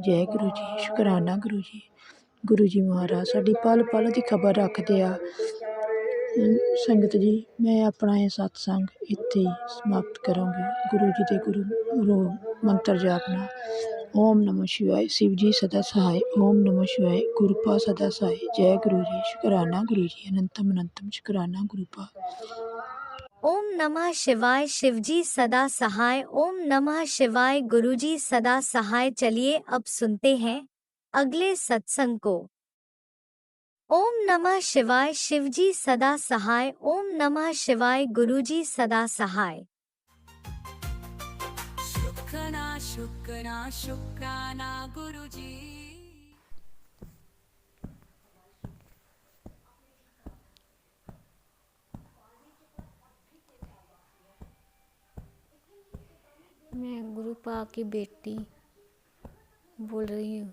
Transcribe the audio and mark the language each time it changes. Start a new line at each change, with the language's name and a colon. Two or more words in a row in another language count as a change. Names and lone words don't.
Punjabi: ਜੈ ਗੁਰੂ ਜੀ, ਸ਼ੁਕਰਾਨਾ ਗੁਰੂ ਜੀ। ਗੁਰੂ ਜੀ ਮਹਾਰਾਜ ਸਾਡੀ ਪਲ ਪਲ ਦੀ ਖਬਰ ਰੱਖਦੇ ਆ। ਸੰਗਤ ਜੀ ਮੈਂ ਆਪਣਾ ਇਹ ਸਤਸੰਗ ਇੱਥੇ ਹੀ ਸਮਾਪਤ ਕਰਾਂਗੀ। ਗੁਰੂ ਜੀ ਦੇ ਗੁਰੂ ਮੰਤਰ ਜਾਪਣਾ
Sanskrit: ओम नमो शिवाय,
Hindi: शिव जी सदा सहाय,
Sanskrit: ओम नमो शिवाय,
Hindi: गुरुपा सदा सहाय। जय गुरु जी, शुकराना गुरु जी, अनंतम अनंतम शुकराना गुरुपा।
Sanskrit: ओम नमः शिवाय,
Hindi: शिवजी सदा सहाय।
Sanskrit: ओम नमः शिवाय,
Hindi: गुरुजी सदा सहाय। चलिए अब सुनते हैं अगले सत्संग को।
Sanskrit: ओम नमः शिवाय,
Hindi: शिवजी सदा सहाय।
Sanskrit: ओम नमः शिवाय,
Hindi: गुरुजी सदा सहाय। शुक्राना गुरुजी। मैं गुरुपा की बेटी बोल रही हूँ।